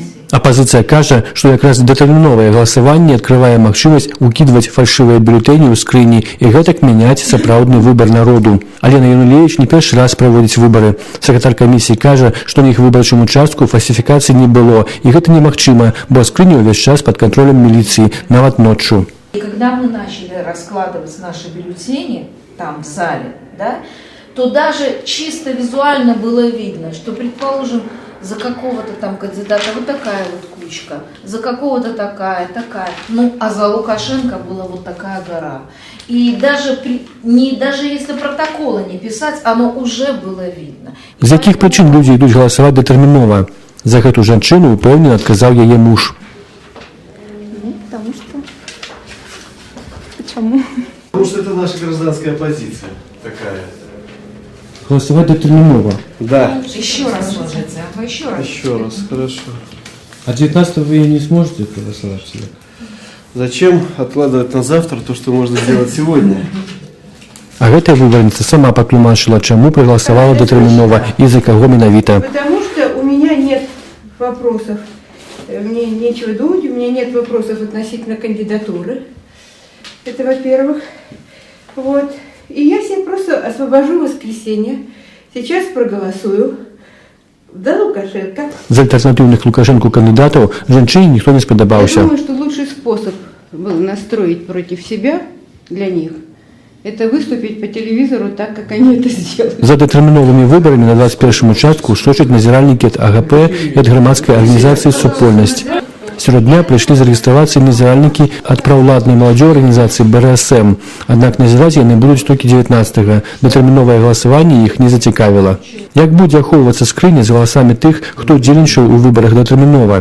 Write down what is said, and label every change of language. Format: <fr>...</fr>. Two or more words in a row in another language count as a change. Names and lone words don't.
<be>Апазіцыя кажа, што якраз датэрміновае галасаванне адкрывае магчымасць укідваць фальшывыя бюлетэні ў скрыні і гэтак мяняць сапраўдны выбар народу. Алена Янулевіч не першы раз праводзіць выбары. Сакратар камісіі кажа, што на іх выбарчым участку фальсіфікацыі не было, і гэта немагчыма, бо скрыня ўвесь час пад кантролем міліцыі, нават ноччу.</be> <ru>И когда мы начали раскладывать наши бюллетени там в зале, да, то даже чисто визуально было видно, что, предположим, за какого-то там кандидата вот такая вот кучка, за какого-то такая, ну, а за Лукашенко была вот такая гора. И даже если протокола не писать, оно уже было видно.</ru> <be>З якіх прычын людзі ідуць галасаваць датэрмінова? За гэту жанчыну упэўнена адказаў яе муж.</be> <ru>Потому что... Почему? Потому что это наша гражданская позиция такая. Голосовать датэрмінова? Да. Еще раз сложите, еще раз. Еще раз, хорошо. А 19-го вы не сможете проголосовать себе? Зачем откладывать на завтра то, что можно сделать сегодня?</ru> <be>А гэтая выбарніца сама патлумачыла, чаму прагаласавала датэрмінова і за каго менавіта.</be> <ru>Потому что у меня нет вопросов, мне нечего думать, у меня нет вопросов относительно кандидатуры. Это во-первых. Вот. И я себе просто освобожу воскресенье. Сейчас проголосую. Да, Лукашенко.</ru> <be>З альтэрнатыўных Лукашенку кандыдатаў жанчыне ніхто не спадабаўся.</be> <ru>Я думаю, что лучший способ был настроить против себя для них – это выступить по телевизору так, как они это сделали.</ru> <be>За датэрміновымі выбарамі на 21-м участку сочаць назіральнікі ад АГП і ад грамадскай арганізацыі «Супольнасць». Сярод дня прыйшлі зарэгістравацца назіральнікі ад праўладнай маладзёвай арганізацыі БРСМ, аднак назіраць яны будуць толькі 19-го. Датэрміновае галасаванне іх не зацікавіла. Як будзе ахоўвацца скрыня з галасамі тых, хто удзельнічаў у выбарах датэрмінова?</be>